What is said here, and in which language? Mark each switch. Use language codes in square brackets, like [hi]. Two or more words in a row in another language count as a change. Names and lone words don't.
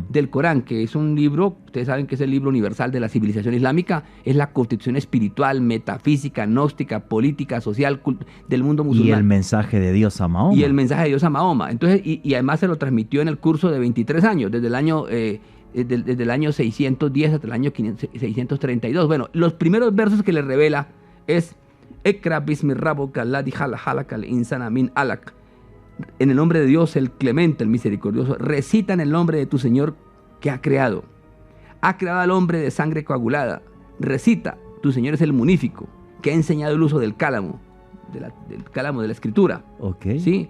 [es] que es un libro, ustedes saben que es el libro universal de la civilización islámica, es la constitución espiritual, metafísica, gnóstica, política, social del mundo musulmán. Y el mensaje de Dios a Mahoma. Y el mensaje de Dios a Mahoma. Entonces, y además se lo transmitió en el curso de 23 años, desde el año 610 hasta el año 632. Bueno, los primeros versos que le revela es [ar] اقرأ باسم ربك الذي خلق الإنسان من علق. [es] En el nombre de Dios, el clemente, el misericordioso, recita en el nombre de tu Señor que ha creado. Ha creado al hombre de sangre coagulada. Recita, tu Señor es el munífico, que ha enseñado el uso del cálamo, del cálamo de la escritura. Okay. ¿Sí?